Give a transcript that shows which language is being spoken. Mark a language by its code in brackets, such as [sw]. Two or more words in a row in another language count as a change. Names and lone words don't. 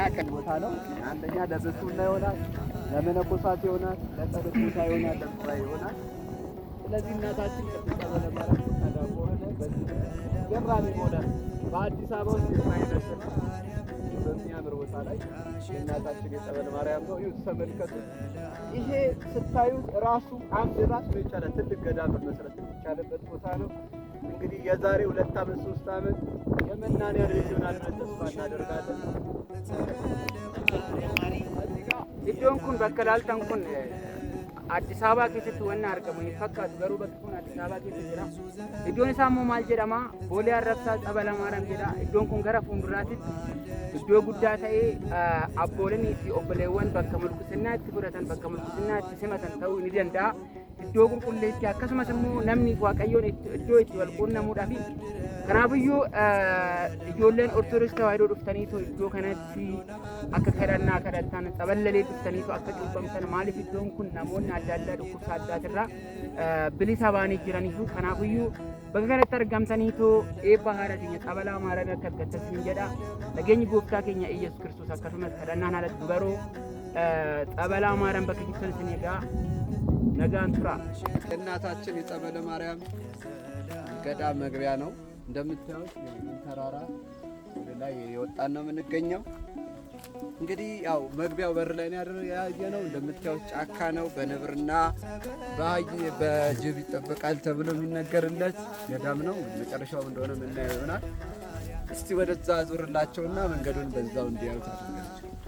[am] ቦታ ነው። አንደኛ ለብስና ይሆናል፣ ለመነኮሳት ይሆናል፣ ለጸሎት ቦታ ይሆናል፣ ለሱባኤ ይሆናል። ስለዚህ እናታችን ቅድስት ጸበለ ማርያም ተዳቆ ሆነ በዚህ ገራሚ ሆነ በአዲስ አበባ ውስጥ የማይመስል በሚያምር ቦታ ላይ የእናታችን የጸበለ ማርያም ነው። ይሁት ተመልከቱ። ይሄ ስታዩት ራሱ አንድ ራስ የቻለ ትልቅ ገዳም መስረት የሚቻልበት ቦታ ነው። እንግዲህ የዛሬ 2 ዓመት 3 ዓመት የመናንያን ልጅ ይሆናል ብለን ተስፋ እናደርጋለን። [om] iddoon kun bakka laaltan kun Addis Ababa keessatti wanna argamu hin fakkaatu garuu bakki kun Addis Ababa keessa jira. Iddoon isaa immoo maal jedhama? Boolee Arrabsaa ጸበለ ማርያም jedha. Iddoon kun gara fuulduraatitti iddoo guddaa ta'ee abboolenii fi obboleewwan bakka mul'isannaa itti fudhatan bakka mul'isannaa itti simatan ta'uu ni danda'a. Iddoo qulqulleetti akkasumas immoo namni Waaqayyoon iddoo itti wal quunnamuudhaaf Kanaafiyyuu ijoolleen Ortodoksii Tawaahidoo dhuftaniitoo iddoo kanatti akka kadhattan xaballalee dhuftaniitoo akka cuuphamtan maaliif iddoon kun namoonni adda addaa dhukkubsa addaatirraa bilisa baanii jiraniifu kanaafiyyuu bakka kanatti argamtaniitoo eebba haadha keenya xabalaa maaran akka argattan jedha nageenyi gooftaa keenya Iyyasuus Kiristoos akkasumas kadhannaan haala dubaroo xabalaa maaran bakka jirtan isin egaa nagaan tura [am] እናታችን የጸበለ ማርያም ገዳም መግቢያ ነው። እንደምታዩት ተራራ ወደ ላይ የወጣን ነው የምንገኘው። እንግዲህ ያው መግቢያው በር ላይ ያየነው እንደምታዩት ጫካ ነው። በነብርና በጅብ ይጠበቃል ተብሎ የሚነገርለት ገዳም ነው። መጨረሻው እንደሆነ የምናየው ይሆናል። እስቲ ወደዛ ዙርላቸውና መንገዱን በዛው እንዲያዩት አድርጋቸው።